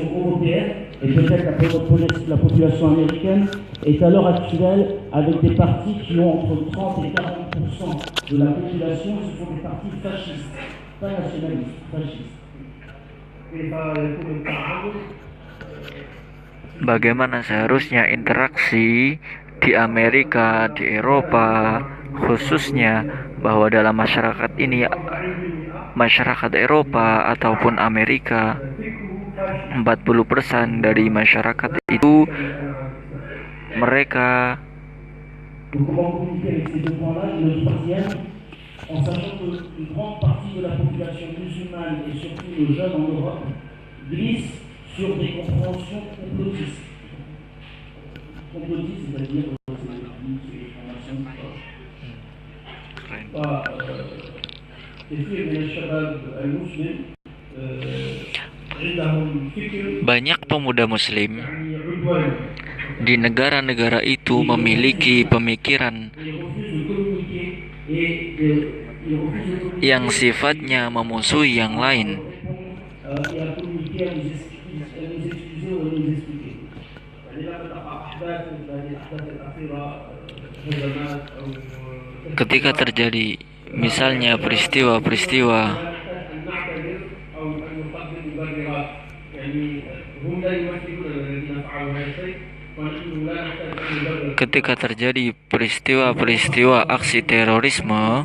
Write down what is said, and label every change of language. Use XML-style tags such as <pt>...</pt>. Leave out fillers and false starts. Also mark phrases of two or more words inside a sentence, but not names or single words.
<fr>européenne et peut-être la population américaine est à l'heure actuelle avec des partis qui ont entre 30 et 40% de la population, ce sont des partis fascistes, pas nationalistes, fascistes.</fr> <id>Bagaimana seharusnya interaksi di Amerika, di Eropa, khususnya bahwa dalam masyarakat ini, masyarakat Eropa ataupun Amerika, 40% dari masyarakat itu mereka</id> <fr>en sachant qu'une grande partie de la population musulmane et surtout les jeunes en Europe glissent sur des compréhensions complotistes. Complotistes, c'est-à-dire les formations</fr> <ar>كثير من الشباب المسلم عندهم فكر.</ar> <id>Banyak pemuda muslim di negara-negara itu memiliki pemikiran yang sifatnya memusuhi yang lain. Ketika terjadi misalnya peristiwa-peristiwa aksi terorisme,</id>